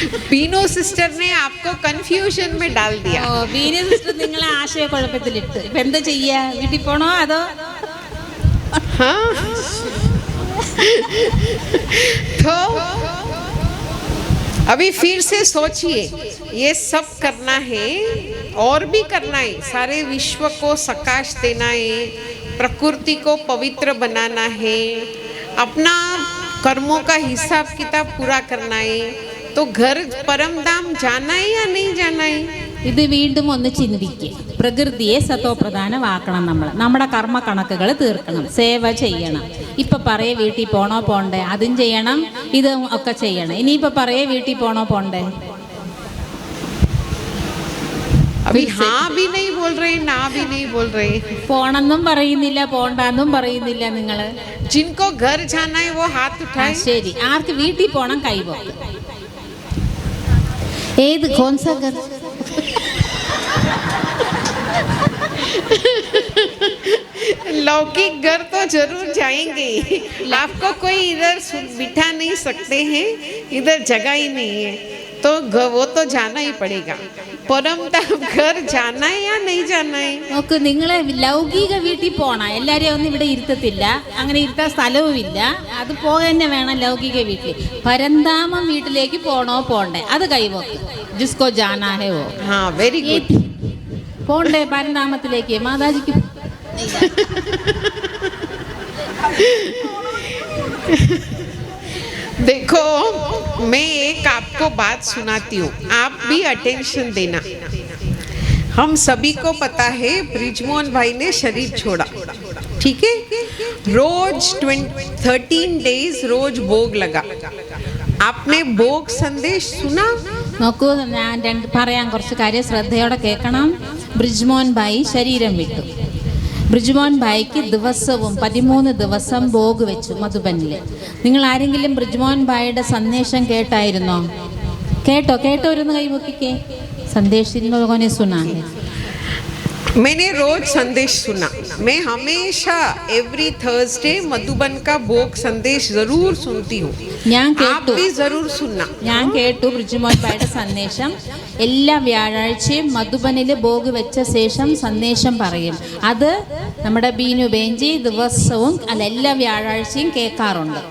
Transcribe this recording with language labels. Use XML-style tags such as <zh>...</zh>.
<hi>Bino sister ने आपको confusion में डाल दिया.</hi> <ml>ബീനു സിസ്റ്റർ നിങ്ങളെ ആശയക്കുഴപ്പത്തിലിട്ട്. ഇപ്പം എന്താ ചെയ്യുക? വീട്ടിൽ പോകണോ അതോ?</ml> <hi>तो अभी फिर से सोचिए, ये सब करना है और भी करना है. सारे विश्व को सकाश देना है, प्रकृति को पवित्र बनाना है, अपना कर्मों का हिसाब किताब पूरा करना है. तो घर परमधाम जाना है या नहीं जाना है?</hi> <ml>ഇത് വീണ്ടും ഒന്ന് ചിന്തിക്കുക. പ്രകൃതിയെ സത്തോപ്രധാനമാക്കണം. നമ്മുടെ കർമ്മ കണക്കുകൾ തീർക്കണം, സേവ ചെയ്യണം. ഇപ്പം പറയേ വീട്ടിൽ പോണോ പോണ്ടേ? അതും ചെയ്യണം, ഇതും ഒക്കെ ചെയ്യണം. ഇനിയിപ്പോൾ പറയേ വീട്ടിൽ പോണോ പോണ്ടേ?</ml> <hi>अभी हाँ भी नहीं बोल रहे, ना भी नहीं बोल रहे.</hi> <ml>പോണെന്നും പറയുന്നില്ല, പോണ്ടെന്നും പറയുന്നില്ല. നിങ്ങൾ</ml> <hi>जिनको घर जाना है वो हाथ उठाए.</hi> <ml>ശരി, ആർക്ക് വീട്ടിൽ പോണം കൈപോക്ക്.</ml> <hi>ഏത് കോൺസാ ഘർ? लौकिक घर तो जरूर जाएंगे. आपको कोई इधर बिठा नहीं सकते हैं, इधर जगह ही नहीं है. तो वो तो जाना ही पड़ेगा. परमधाम घर जाना है या नहीं जाना है?</hi> <ml>നോക്ക്, നിങ്ങളെ ലൗകിക വീട്ടിൽ പോണം. എല്ലാവരെയും ഒന്നും ഇവിടെ ഇരുത്തത്തില്ല, അങ്ങനെ ഇരുത്താൻ സ്ഥലവുമില്ല. അത് പോക തന്നെ വേണം ലൗകിക വീട്ടിൽ. പരന്താമം വീട്ടിലേക്ക് പോണോ പോണ്ടേ? അത് കൈവോക്ക്.</ml> <hi>ജിസ്കോ ജാനാ ഹേ വോ.</hi> <en>हाँ, very good.</en> <ml>പോണ്ടേ പരന്താമത്തിലേക്ക്? മാതാജിക്ക്</ml> <hi>देखो, मैं एक आपको बात सुनाती हूँ, आप भी अटेंशन देना. हम सभी को पता है ब्रिजमोहन भाई ने शरीर छोड़ा. ठीक है, रोज 13 days रोज भोग लगा. आपने भोग संदेश सुना?</hi> <ml>നോക്കൂ, ഞാൻ പറയാൻ കുറച്ച് കാര്യം ശ്രദ്ധയോടെ കേൾക്കണം. ബ്രിജ്മോൻ ഭായി ശരീരം വിട്ടു. ബ്രിജ്മോൻ ഭായിക്ക് ദിവസവും 13 ദിവസം ഭോഗ് വെച്ചു മധുബനിൽ. നിങ്ങൾ ആരെങ്കിലും ബ്രിജ്മോൻ ഭായിയുടെ സന്ദേശം കേട്ടായിരുന്നോ? കേട്ടോരുന്ന് കൈപൊക്കിക്കേ.</ml> <hi>സന്ദേശിൻ ലോകോനെ സുനാ. मैंने रोज संदेश सुना. मैं हमेशा</hi> <en>every Thursday</en> <hi>मधुबन का भोग संदेश जरूर सुनती हूँ. आप भी जरूर सुनना.</hi> <ml>ഞാൻ കേട്ടു ബ്രിജ്മോൻ ഭായിയുടെ സന്ദേശം. എല്ലാ വ്യാഴാഴ്ചയും മധുബനിൽ ഭോഗ് വെച്ച ശേഷം സന്ദേശം പറയും. അത് നമ്മുടെ ബീനു ബേഞ്ചി ദിവസവും എല്ലാ വ്യാഴാഴ്ചയും കേൾക്കാറുണ്ട്.</ml>